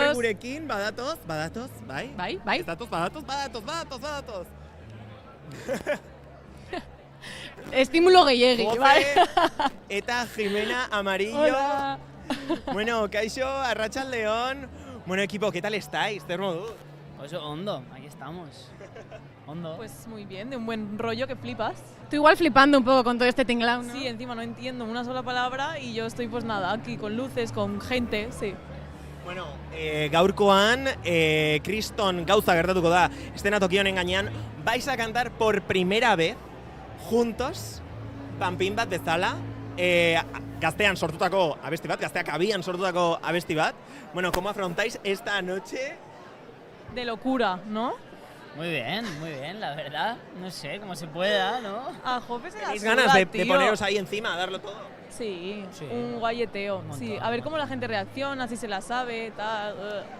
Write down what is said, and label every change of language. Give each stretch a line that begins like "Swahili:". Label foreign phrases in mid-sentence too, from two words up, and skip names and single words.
Basque: Etorri gurekin, badatoz, bai? Bai. Badatoz. Estimulo gehiegi, bai? Jofe eta Jimena Amarillo.
Spanish: Hola.
Basque: Bueno, kaixo, arratsaldeon.
Spanish: Bueno, equipo, ¿qué tal estáis?
Basque: ¿Zer modu?
Spanish: Pues hondo, aquí estamos. Hondo. Pues muy bien, de un buen rollo que flipas. Tú igual flipando un poco con todo este tinglao, ¿no? Sí, encima no entiendo una sola palabra y yo estoy pues nada, aquí con luces, con gente, sí.
Basque: Bueno, gaurkoan, kriston gauza gertatuko da, eszenatoki honen gainean,
Spanish: vais a cantar por primera vez, juntos,
Basque: panpin bat bezala, gaztean sortutako abesti bat, gazteak abian sortutako abesti bat.
Spanish: Bueno, ¿cómo afrontáis esta noche? De locura, ¿no? Muy bien, la verdad. No sé, cómo se pueda, ¿no? A Jope se la ¿Tenéis suda, ganas de tío. poneros ahí encima, a darlo todo? Sí, un guayeteo. Sí, a ver cómo la gente reacciona, si se la sabe, tal.